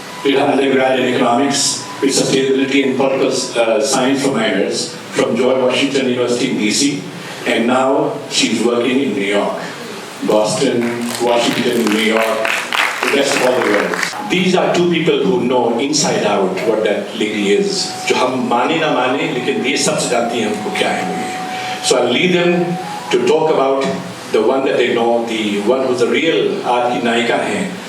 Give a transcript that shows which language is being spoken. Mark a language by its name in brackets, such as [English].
[English] Did her undergrad in economics with sustainability and political science for minors from George Washington University in DC, and now she's working in New York, Boston, Washington, New York, the rest of all the world. These are two people who know inside out what that lady is. [Hindi] जो हम माने ना माने, लेकिन ये सबसे जानती हैं हमको क्या है वो। [English] So I'll lead them to talk about the one that they know, the one who's the real [Hindi] आज की नायिका हैं।